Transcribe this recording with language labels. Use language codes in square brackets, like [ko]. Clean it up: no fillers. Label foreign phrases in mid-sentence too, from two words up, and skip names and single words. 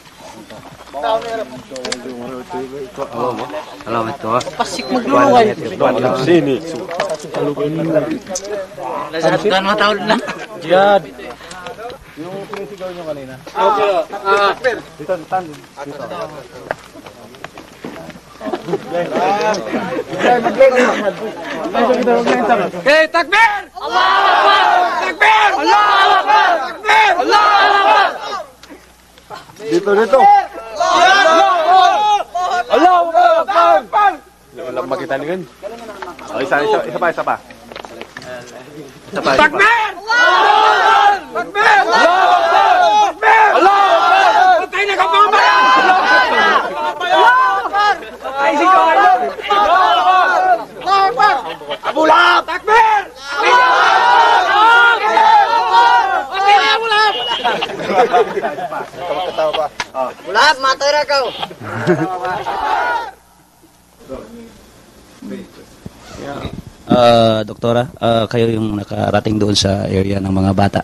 [tl] Salamat ko. Pasik maglulungay. Sini. Nasaan mga taon na? Jihad. Okay, takbir! [ar] الله أكبر! تكبير! الله أكبر! تكبير! الله أكبر! [tl] Dito. [ar] الله أكبر! [tl] Walang makita niyan. Isa pa. [ar] تكبير! تكبير! الله أكبر! تكبير! الله أكبر! [tl] Patay na kapamayan! [ar] الله أكبر! [tl] Patay si Kawalan! [ar] الله أكبر! الله أكبر! أبو لهب! تكبير! [tl] Ulap, matay kau. Doktora, kayo yung nakarating doon sa area ng mga bata.